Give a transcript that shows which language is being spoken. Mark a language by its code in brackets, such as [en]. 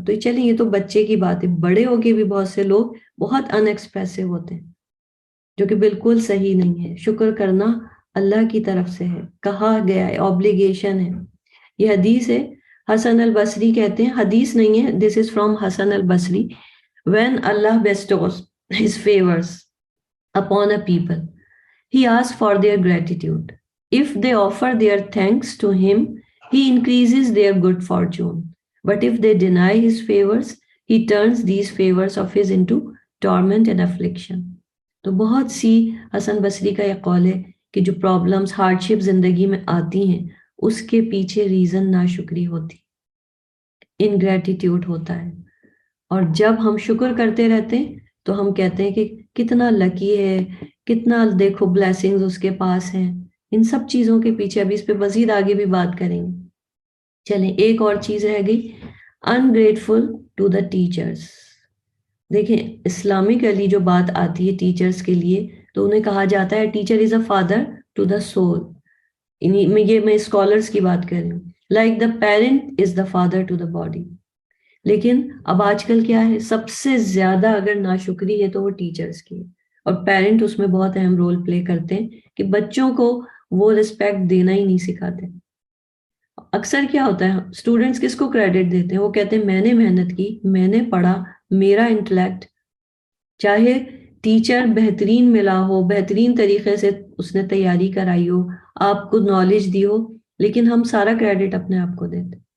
[ur] تو چلیں یہ تو بچے کی بات ہے، بڑے ہو کے بھی بہت سے لوگ بہت ان ایکسپریسو ہوتے ہیں، جو کہ بالکل صحیح نہیں ہے. شکر کرنا اللہ کی طرف سے ہے، کہا گیا ہے، obligation ہے. یہ حدیث ہے، حسن البصری کہتے ہیں، حدیث نہیں ہے، [en] this is from [ur] Hasan البصری. [en] When Allah bestows his favors upon a people, he asks for their gratitude. If they offer their thanks to him, he increases their good fortune. But if they deny his favors, he turns these favors of his into torment and affliction. [ur] تو بہت سی حسن بصری کا یہ قول ہے کہ جو problems hardship زندگی میں آتی ہیں اس کے پیچھے ریزن ناشکری ہوتی، انگریٹیٹیوڈ ہوتا ہے. اور جب ہم شکر کرتے رہتے ہیں تو ہم کہتے ہیں کہ کتنا لکی ہے، کتنا دیکھو بلیسنگز اس کے پاس ہیں. ان سب چیزوں کے پیچھے ابھی اس پہ مزید آگے بھی بات کریں گے. چلیں ایک اور چیز رہ گئی, [en] ungrateful to the teachers. [ur] دیکھیں اسلامکلی جو بات آتی ہے ٹیچرز کے لیے تو انہیں کہا جاتا ہے [en] Teacher is a father to the soul. [ur] یہ میں اسکالرس کی بات کر رہی ہوں. [en] Like the parent is the father to the body. [ur] لیکن اب آج کل کیا ہے, سب سے زیادہ اگر ناشکری ہے تو وہ ٹیچرز کی ہے, اور پیرنٹ اس میں بہت اہم رول پلے کرتے ہیں کہ بچوں کو وہ رسپیکٹ دینا ہی نہیں سکھاتے. اکثر کیا ہوتا ہے, اسٹوڈنٹس کس کو کریڈٹ دیتے ہیں, وہ کہتے ہیں میں نے محنت کی, میں نے پڑھا, میرا انٹلیکٹ, چاہے ٹیچر بہترین ملا ہو, بہترین طریقے سے اس نے تیاری کرائی ہو, آپ کو نالج دی ہو, لیکن ہم سارا کریڈٹ اپنے آپ کو دیتے.